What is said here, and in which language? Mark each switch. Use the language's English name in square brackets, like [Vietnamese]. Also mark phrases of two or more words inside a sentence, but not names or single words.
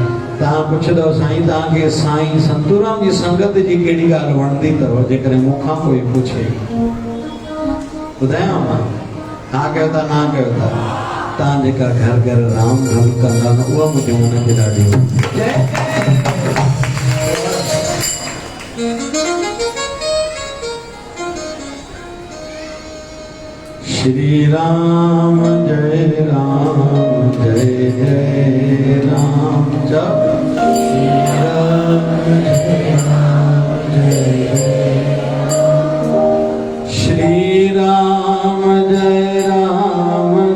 [Sindhi] तव्हां पुछंदव साईं तव्हांखे साईं संतूराम जी संगत जी कहिड़ी ॻाल्हि वणंदी अथव, जेकॾहिं मूंखां कोई पुछे ॿुधायांव मां। हा कयो था ना कयो था, तव्हां जेका घर घर राम धुन कंदा न उहा मुंहिंजे मन खे ॾाढी [Hindi] श्री राम जय राम जप श्री राम जय राम